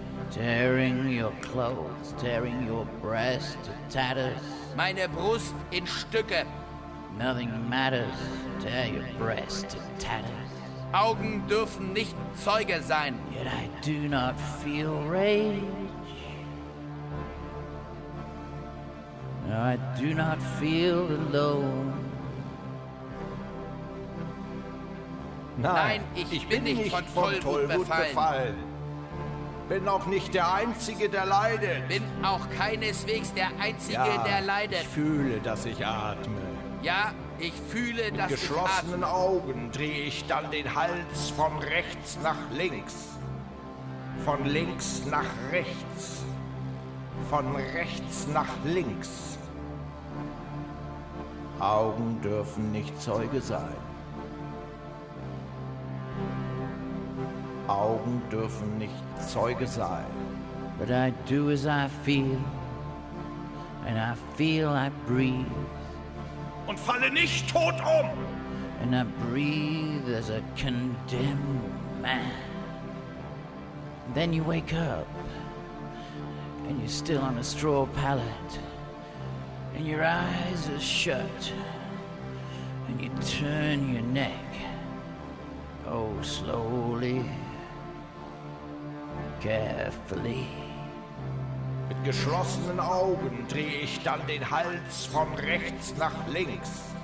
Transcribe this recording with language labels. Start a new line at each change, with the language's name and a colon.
English: tearing your clothes, tearing your breast to tatters.
German: Meine Brust in Stücke.
English: Nothing matters, tear your breast to tatters.
German: Augen dürfen nicht Zeuge sein.
English: Yet I do not feel rage. No, I do not feel alone.
German: Nein, ich bin nicht von Tollwut befallen. Bin auch nicht der Einzige, der leidet. Bin auch keineswegs der Einzige, ja, der leidet. Ich fühle, dass ich atme. Ja, ich fühle, mit dass ich atme. Mit geschlossenen Augen drehe ich dann den Hals von rechts nach links. Von links nach rechts. Von rechts nach links. Augen dürfen nicht Zeuge sein. Augen dürfen nicht Zeuge sein.
English: But I do as I feel, and I feel I breathe.
German: Und falle nicht tot um.
English: And I breathe as a condemned man. And then you wake up, and you're still on a straw pallet, and your eyes are shut, and you turn your neck, oh, slowly. Carefully.
German: Mit geschlossenen Augen drehe ich dann den Hals von rechts nach links.